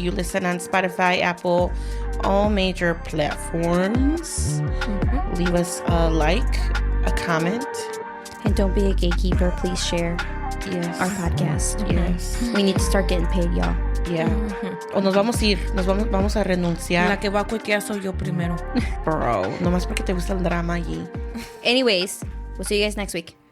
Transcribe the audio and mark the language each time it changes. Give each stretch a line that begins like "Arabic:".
English: You listen on Spotify, Apple, all major platforms. Leave us a like, a comment. And don't be a gatekeeper. Please share our podcast. Yes. We need to start getting paid, y'all.
Spanish: Yeah. O nos vamos a ir. Vamos a renunciar. La que va a cuequear soy yo primero. Bro, nomás porque te gusta el drama allí.
English: Anyways, we'll see you guys next week.